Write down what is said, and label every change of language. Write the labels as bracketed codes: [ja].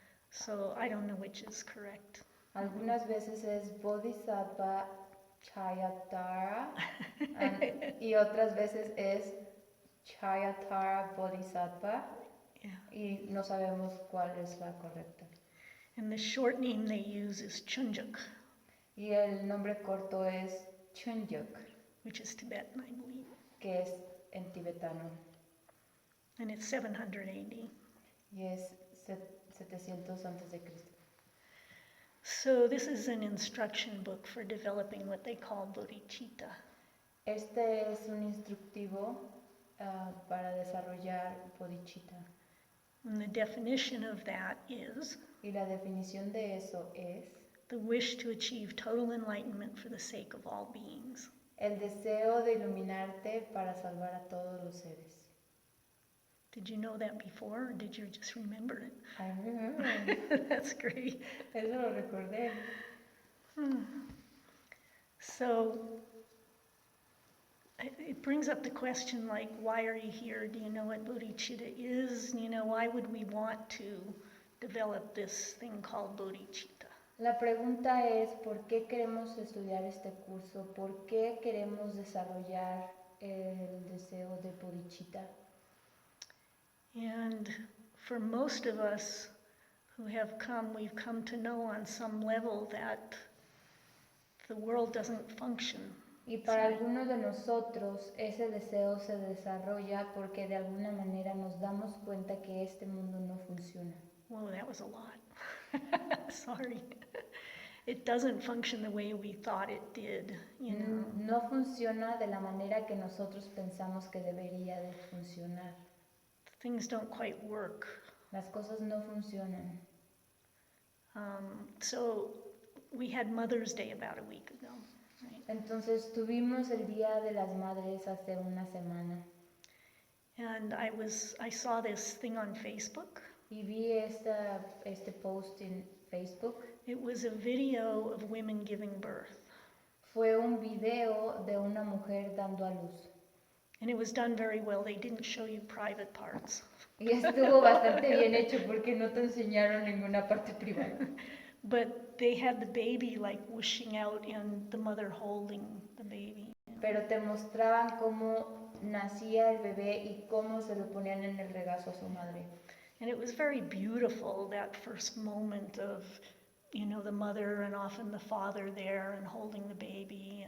[en] So I don't know which is correct. [es] Algunas veces es Bodhisattva Chayatara y otras veces es Chayatara Bodhisattva [en] Yeah. [es] y no sabemos cuál es la correcta. [en] And the short name they use is Chunjuk, [es] Y el nombre corto es Chunjuk, [en] which is Tibetan, I believe. [es] que es en tibetano [en] And it's 700 AD. [es] y es 700 a.C. [en] So this is an instruction book for developing what they call bodhicitta. [es] Este es un instructivo para desarrollar bodhicitta. [en] And the definition of that is [es] Y la definición de eso es [en] the wish to achieve total enlightenment for the sake of all beings. [es] el deseo de iluminarte para salvar a todos los seres. [en] Did you know that before, or did you just remember it? I remember. That's great. [es] Eso lo recordé. [en] So it brings up the question, like, why are you here? Do you know what bodhicitta is? You know, why would we want to develop this thing called bodhicitta? [es] La pregunta es, ¿por qué queremos estudiar este curso? ¿Por qué queremos desarrollar el deseo de bodhicitta? [en] And for most of us who have come, we've come to know on some level that the world doesn't function. [es] Y para algunos de nosotros ese deseo se desarrolla porque de alguna manera nos damos cuenta que este mundo no funciona. [en] Whoa, that was a lot. Sorry. It doesn't function the way we thought it did, you know. [es] No funciona de la manera que nosotros pensamos que debería de funcionar. [en] Things don't quite work. [es] Las cosas no funcionan. [en] So we had Mother's Day about a week ago, right? [es] Entonces tuvimos el Día de las Madres hace una semana [en] And I saw this thing on Facebook. [es] y vi este post en Facebook. [en] It was a video of women giving birth. [es] Fue un video de una mujer dando a luz. [en] And it was done very well. They didn't show you private parts. [es] Y estuvo bastante bien hecho porque no te enseñaron ninguna parte privada. [en] But they had the baby like whooshing out and the mother holding the baby. [es] Pero te mostraban cómo nacía el bebé y cómo se lo ponían en el regazo a su madre. [en] And it was very beautiful, that first moment of, you know, the mother and often the father there and holding the baby.